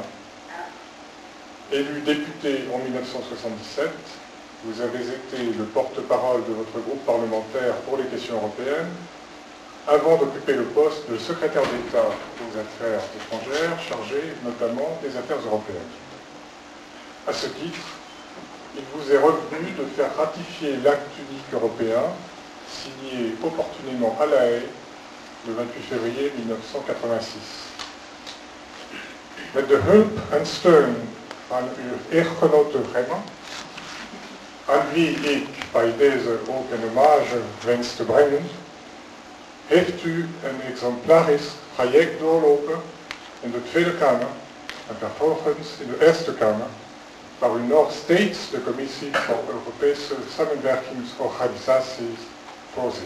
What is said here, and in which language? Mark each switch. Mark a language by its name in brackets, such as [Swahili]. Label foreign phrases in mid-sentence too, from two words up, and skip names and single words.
[French] Élu député en 1977, vous avez été le porte-parole de votre groupe parlementaire pour les questions européennes, avant d'occuper le poste de secrétaire d'État aux affaires étrangères, chargé notamment des affaires européennes. À ce titre, il vous est revenu de faire ratifier l'acte unique européen, signé opportunément à La Haye le 28 février 1986. [Dutch] Met de hulp en steun van uw echtgenote Gemma, aan wie ik bij deze ook een hommage wens te brengen, heeft u een exemplarisch traject doorlopen in de Tweede Kamer en vervolgens in de Eerste Kamer, waar u nog steeds de Commissie voor Europese Samenwerkingsorganisaties voorzit.